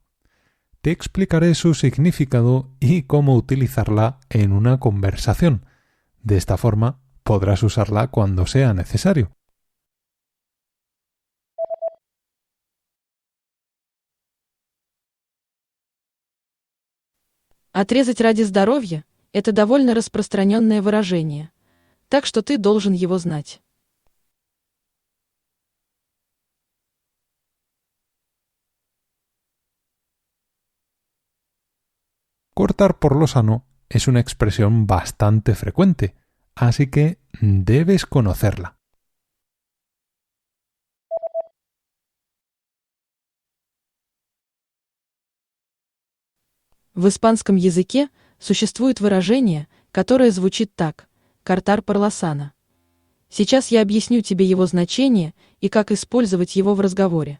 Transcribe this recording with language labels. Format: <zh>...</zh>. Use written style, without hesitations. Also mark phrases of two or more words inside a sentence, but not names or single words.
<es>Te explicaré su significado y cómo utilizarla en una conversación. De esta forma podrás usarla cuando sea necesario.</es> <ru>Отрезать ради здоровья– это довольно распространенное выражение, так что ты должен его знать.</ru> <es>Cortar por lo sano es una expresión bastante frecuente, así que debes conocerla.</es> <ru>В испанском языке существует выражение, которое звучит так:</ru> <es>«Cortar por lo sano».</es> <ru>Сейчас я объясню тебе его значение и как использовать его в разговоре.</ru>